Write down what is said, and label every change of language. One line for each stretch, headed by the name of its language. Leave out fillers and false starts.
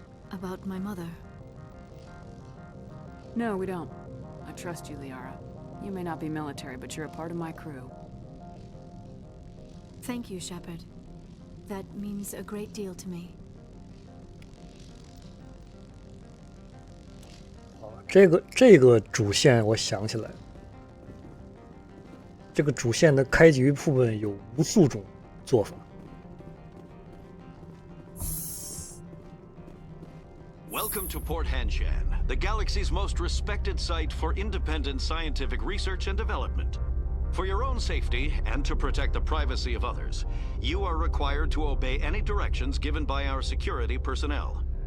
English: About my mother. No, we don't. I trust you, Liara. You may not be military, but you're a part of my crew. Thank you, Shepard. That means a great deal to me.
Chinese: 这个主线我想起来了，这个主线的开局部分有无数种做法。
English: Welcome to Port Hanshan, the galaxy's most respected site for independent scientific research and development. For your own safety and to protect the privacy of others, you are required to obey any directions given by our security personnel.